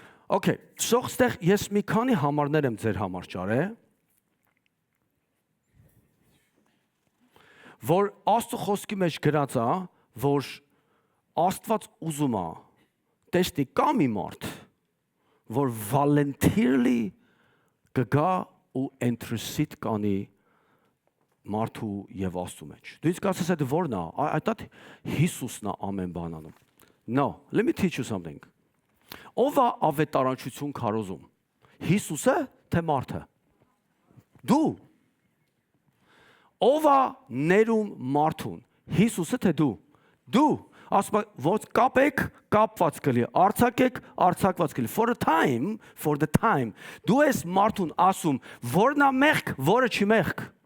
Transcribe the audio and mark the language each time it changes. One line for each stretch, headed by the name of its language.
Armenian: Okay, so ստեղ ես մի քանի համարներ եմ ձեր համար ճարել, որ Աստծո խոսքի մեջ գրած է, որ Աստված ուզում է տեսնի կա մի մարդ, որ voluntarily կգա ու intercede կանի մարդու եւ Աստծո մեջ։ Դու իսկ ասես այդ որն է?
English: I thought
Armenian: Հիսուսն է ամեն բան անում։
English: No, let me teach you something.
Armenian: Ով է ավետարանչություն քարոզում։ Հիսուսը թե մարդը։ Դու։ Ով է ներում մարդուն։ Հիսուսը թե դու։ Դու ասում ոնց կապեք, կապված կլի, արձակեք, արձակված կլի։
English: For the time,
Armenian: դու ես մարդուն ասում, որն է մեղք, որը չի մեղք։